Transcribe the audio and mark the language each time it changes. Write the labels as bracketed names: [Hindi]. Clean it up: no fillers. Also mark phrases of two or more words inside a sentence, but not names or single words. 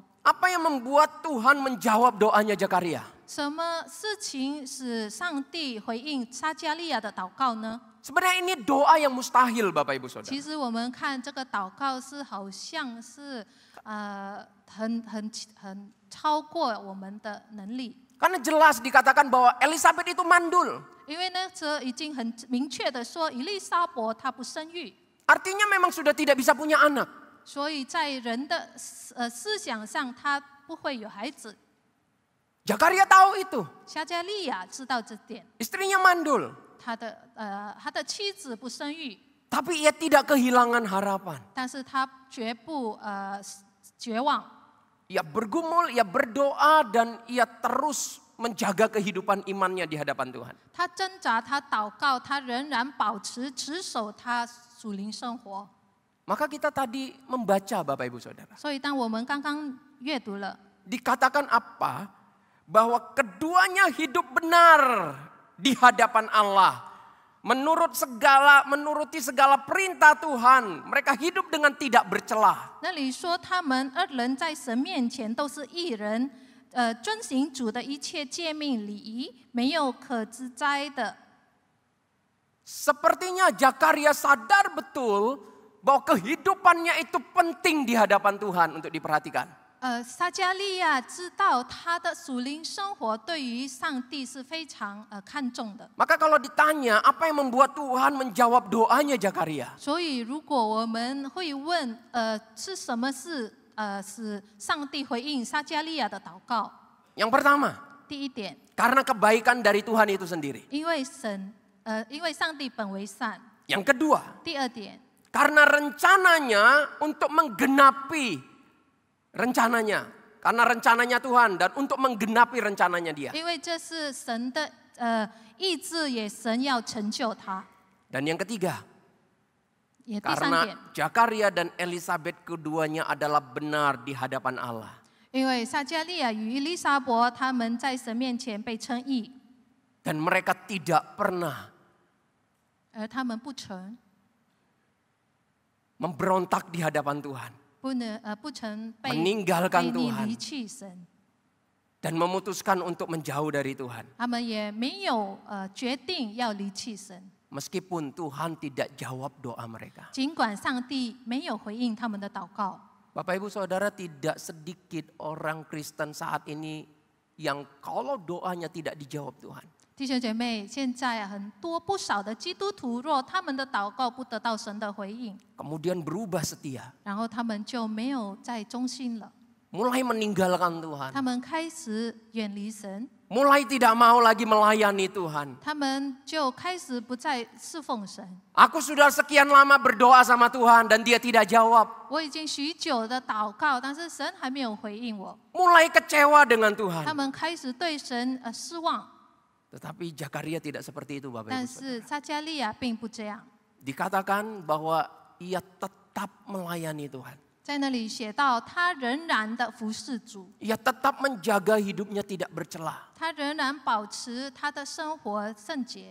[Indonesian] Apa yang membuat Tuhan menjawab doanya Zakaria? [Chinese] 什么事情使上帝回应撒迦利亚的祷告呢？ [Indonesian] Sebenarnya ini doa yang mustahil, Bapak Ibu Saudara. [Chinese] 其实我们看这个祷告是好像是很超过我们的能力。 [Indonesian] Karena jelas dikatakan bahwa Elizabeth itu mandul. [Chinese] 因为呢，这已经很明确的说，以利沙伯她不生育， [Indonesian] Artinya memang sudah tidak bisa punya anak. [Chinese] 所以在人的思想上，她不会有孩子。 [Indonesian] Zakaria tahu itu. [Chinese] 撒迦利亚知道这点， [Indonesian] Istrinya mandul. [Chinese] 他的妻子不生育， [Indonesian] Tapi ia tidak kehilangan harapan. [Chinese] 但是他绝不绝望。 [Indonesian] Ia bergumul, ia berdoa, dan ia terus menjaga kehidupan imannya di hadapan Tuhan. [Chinese] 他挣扎，他祷告，他仍然保持持守他属灵生活。 [Indonesian] Maka kita tadi membaca Bapak Ibu Saudara. [Chinese] 所以，当我们刚刚阅读了， [Indonesian] Dikatakan apa? Bahwa keduanya hidup benar di hadapan Allah. Menuruti segala perintah Tuhan. Mereka hidup dengan tidak bercela. [Chinese] 那里说他们二人在神面前都是义人，遵行主的一切诫命礼仪，没有可指摘的。 [Indonesian] Sepertinya Zakaria sadar betul bahwa kehidupannya itu penting di hadapan Tuhan untuk diperhatikan. [Chinese] 撒迦利亚知道他的属灵生活对于上帝是非常看重的。 [Indonesian] Maka kalau ditanya apa yang membuat Tuhan menjawab doanya Zakaria? [Chinese] 所以，如果我们会问，是什么事使上帝回应撒迦利亚的祷告？ [Indonesian] Yang pertama, [Chinese] 第一点， [Indonesian] karena kebaikan dari Tuhan itu sendiri. [Chinese] 因为上帝本为善。 [Indonesian] Yang kedua, [Chinese] 第二点， [Indonesian] karena rencananya untuk menggenapi rencananya. Karena rencananya Tuhan dan untuk menggenapi rencananya Dia. [Chinese] 因为这是神的意志，也神要成就他。 [Indonesian] Dan yang ketiga, [Chinese] 也第三 [Indonesian] karena [Chinese] 点， [Indonesian] Zakaria dan Elizabeth keduanya adalah benar di hadapan Allah. [Chinese] 因为撒迦利亚与伊丽莎伯他们在神面前被称义， [Indonesian] Dan mereka tidak pernah [Chinese] 而他们不曾 [Indonesian] memberontak di hadapan Tuhan, [Chinese] 不曾背 [Indonesian] meninggalkan [Chinese] 逆 [Indonesian] Tuhan [Chinese] 离弃神， [Indonesian] dan memutuskan untuk menjauh dari Tuhan. [Chinese] 他们也没有决定要离弃神， [Indonesian] Meskipun Tuhan tidak jawab doa mereka. [Chinese] 尽管上帝没有回应他们的祷告。 [Indonesian] Bapak Ibu Saudara, tidak sedikit orang Kristen saat ini yang kalau doanya tidak dijawab Tuhan, [Chinese] 弟兄姐妹，现在不少的基督徒，若他们的祷告不得到神的回应， [Indonesian] kemudian berubah setia, [Chinese] 然后他们就没有再忠心了， [Indonesian] mulai meninggalkan Tuhan, [Chinese] 他们开始远离神， [Indonesian] mulai tidak mau lagi melayani Tuhan. [Chinese] 他们就开始不再侍奉神。 [Indonesian] Aku sudah sekian lama berdoa sama Tuhan dan dia tidak jawab. [Chinese] 我已经许久的祷告，但是神还没有回应我， [Indonesian] Mulai kecewa dengan [Chinese] 他 [Indonesian] Tuhan. [Chinese] 们开始对神失望。 [Indonesian] Tetapi Zakaria tidak seperti itu, Bapak [Chinese] 但 [Indonesian] Ibu Saudara. [Chinese] 是撒迦利亚并不这样， [Indonesian] Dikatakan bahwa ia tetap melayani Tuhan. [Chinese] 在那里写到他仍然的服侍主， [Indonesian] Ia tetap menjaga hidupnya tidak bercela. [Chinese] 他仍然保持他的生活圣洁，